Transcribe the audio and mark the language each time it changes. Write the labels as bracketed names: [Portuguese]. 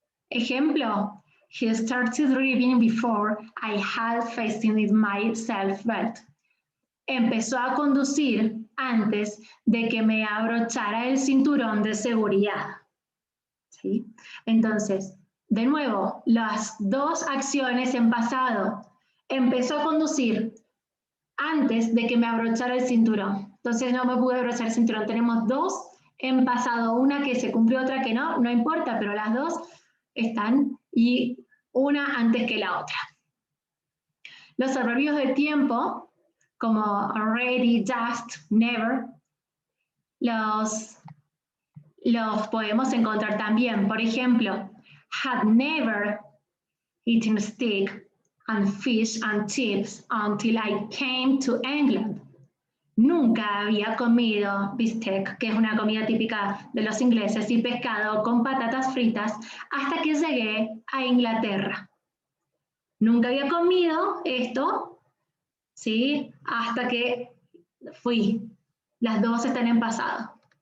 [Spanish] Ejemplo, [English] he started driving before I had fastened my seatbelt. [Spanish] Empezó a conducir antes de que me abrochara el cinturón de seguridad. ¿Sí? Entonces, de nuevo, las dos acciones en pasado. Empezó a conducir antes de que me abrochara el cinturón. Entonces no me pude abrochar el cinturón. Tenemos dos en pasado, una que se cumplió, otra que no, no importa, pero las dos están y una antes que la otra. Los adverbios de tiempo, como already, just, never, los podemos encontrar también. Por ejemplo, [English] had never eaten steak and fish and chips until I came to England. [Spanish] Nunca había comido bistec, que es una comida típica de los ingleses, y pescado con patatas fritas hasta que llegué a Inglaterra. Nunca había comido esto, ¿sí? Hasta que fui. Las dos están en pasado.